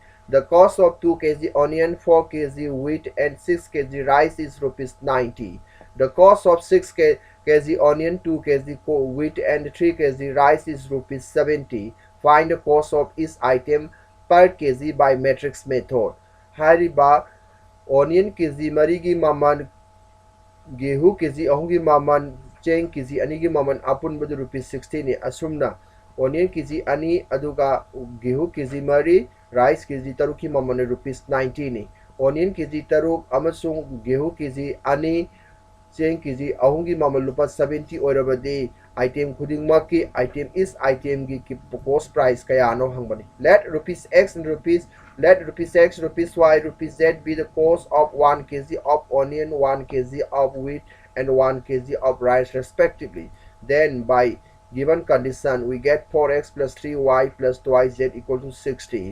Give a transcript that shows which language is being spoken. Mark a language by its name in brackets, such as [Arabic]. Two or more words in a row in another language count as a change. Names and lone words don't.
[English] The cost of 2 kg onion, 4 kg wheat and 6 kg rice is rupees 90. The cost of 6 kg onion, 2 kg wheat and 3 kg rice is rupees 70. Find the cost of each item per kg by matrix method. [Manipuri] Hariba onion kg marigi maman, gehu kg ahungi maman, cheng kg anigi maman apun badu rupees 60 ni. Asumna onion kg ani aduga gehu kg mari, rice kg taruki maman rupees 90 ni. Onion kg taruk amasung gehu kg ani, cheng kg ahungi maman lupa 70 orabadi. Item khuding maki item is item gi [English] cost price [Manipuri] kaya no hangbani. [English] Let rupees X and rupees X, rupees Y, rupees Z be the cost of 1 kg of onion, 1 kg of wheat and 1 kg of rice respectively. Then by given condition we get 4x plus 3y plus twice z equal to 60.